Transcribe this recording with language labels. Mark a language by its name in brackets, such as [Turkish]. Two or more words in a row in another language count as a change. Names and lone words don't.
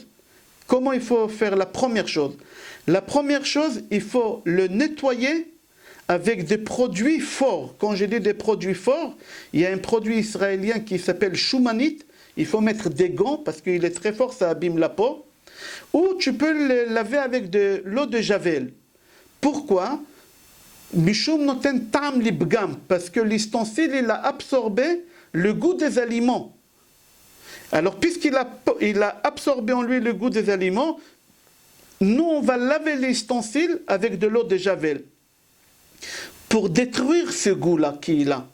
[French] Comment il faut faire la première chose? La première chose, il faut le nettoyer avec des produits forts. Quand je dis des produits forts, il y a un produit israélien qui s'appelle choumanite. Il faut mettre des gants parce qu'il est très fort, ça abîme la peau. Ou tu peux le laver avec de l'eau de javel. Pourquoi? [Hebrew] משום נותן טעם לפגם, [French] parce que l'ustensile, il a absorbé le goût des aliments. Alors, puisqu'il a absorbé en lui le goût des aliments, nous on va laver l'ustensile avec de l'eau de Javel pour détruire ce goût-là qu'il a.